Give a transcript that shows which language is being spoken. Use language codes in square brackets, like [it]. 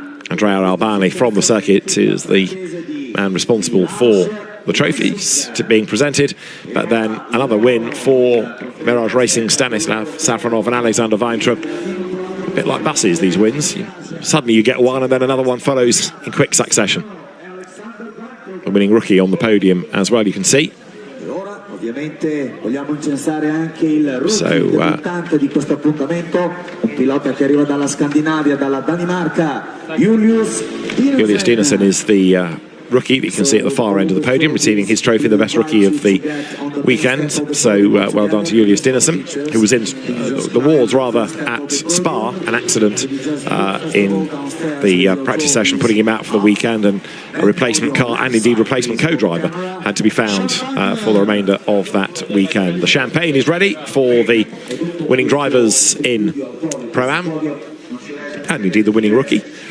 [en] Andrea Albani from the circuit is the man responsible for the trophies being presented, but then another win for Mirage Racing, Stanislav Safronov and Alexander Weintraub. A bit like buses, these wins. Suddenly you get one and then another one follows in quick succession. The winning rookie on the podium as well, you can see. [it] Ovviamente vogliamo incensare anche il rookie debuttante di questo appuntamento, un pilota che arriva dalla Scandinavia, dalla Danimarca, Julius [en] Dinesen is the rookie that you can see at the far end of the podium, receiving his trophy, the best rookie of the weekend. So well done to Julius Dinesen, who was in the wards rather at Spa, an accident in the practice session, putting him out for the weekend, and a replacement car and indeed replacement co-driver had to be found for the remainder of that weekend. The champagne is ready for the winning drivers in Pro-Am and indeed the winning rookie.